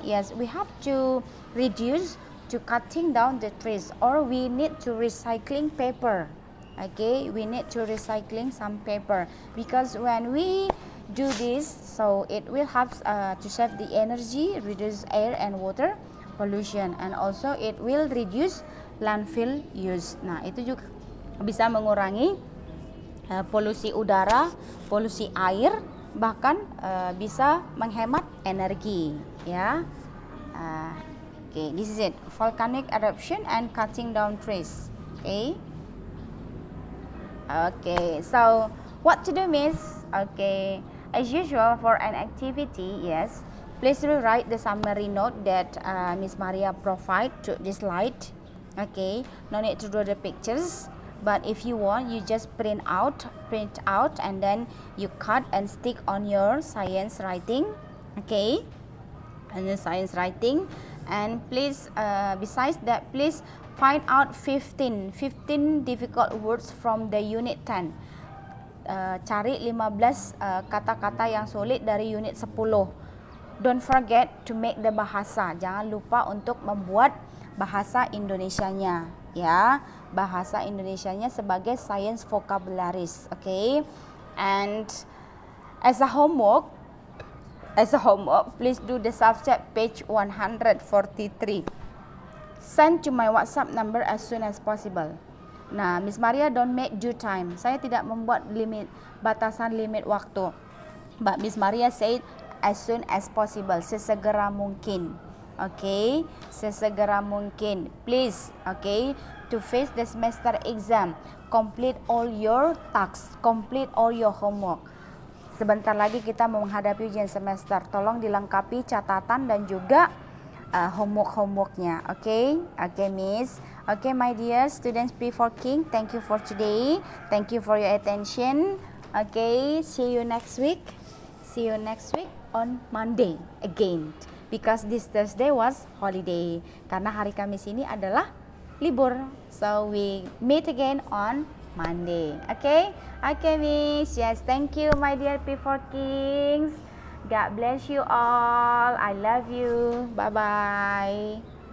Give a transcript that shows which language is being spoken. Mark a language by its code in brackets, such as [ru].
[en] Yes, we have to reduce to cutting down the trees, or we need to recycling paper. Okay, we need to recycling some paper, because when we do this, so it will help to save the energy, reduce air and water pollution, and also it will reduce landfill use. [id] Nah, itu juga bisa mengurangi polusi udara, polusi air, bahkan bisa menghemat energi, ya. [en] Okay, this is it. Volcanic eruption and cutting down trees. Okay. Okay, so what to do, Miss? Okay, as usual for an activity, yes, please rewrite the summary note that Miss Maria provide to this slide. Okay, no need to draw the pictures, but if you want, you just print out, and then you cut and stick on your science writing. Okay, and the science writing. And please, besides that, please find out 15 difficult words from the unit 10. [id] Cari 15 kata-kata yang sulit dari unit 10. [en] Don't forget to make the bahasa. [id] Jangan lupa untuk membuat bahasa Indonesianya, ya. Bahasa Indonesianya sebagai [en] science vocabularies, okay? And as a homework, please do the subject page 143. Send to my WhatsApp number as soon as possible. [id] Nah, [en] Miss Maria don't make due time. [id] Saya tidak membuat batasan limit waktu. [en] But Miss Maria said as soon as possible, [id] sesegera mungkin. [en] Okay, [id] sesegera mungkin. [en] Please, okay, to face the semester exam, complete all your tasks, complete all your homework. [id] Sebentar lagi kita mau menghadapi ujian semester. Tolong dilengkapi catatan dan juga homeworknya. [en] Okay, Miss. Okay, my dear students P4 King, thank you for today. Thank you for your attention. Okay, see you next week. See you next week on Monday again. Because this Thursday was holiday. [id] Karena hari Kamis ini adalah libur. [en] So we meet again on Monday. Okay, Miss. Yes, thank you, my dear P4 Kings. God bless you all. I love you. Bye-bye.